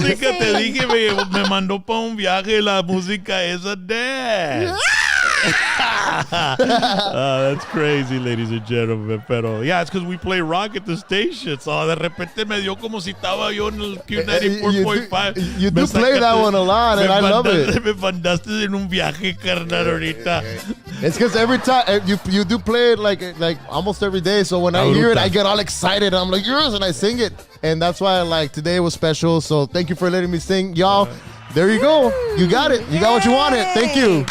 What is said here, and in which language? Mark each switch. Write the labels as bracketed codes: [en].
[es] música te dije, me mandó para un viaje. La música es [en] a dance. That's crazy, ladies and gentlemen. Pero yeah, it's because we play rock at the station. [es] So de repente me dio como si estaba yo en el Q94.5. [en] You do play that one a lot, and I love it. [es] Me mandaste en un viaje, carnal, ahorita. [en] It's because every time you do play it like almost every day. So when I hear it, I get all excited. I'm like, yours, and I sing it. And that's why like today was special. So thank you for letting me sing, y'all. There you go. You got it. You got what you wanted. Thank you.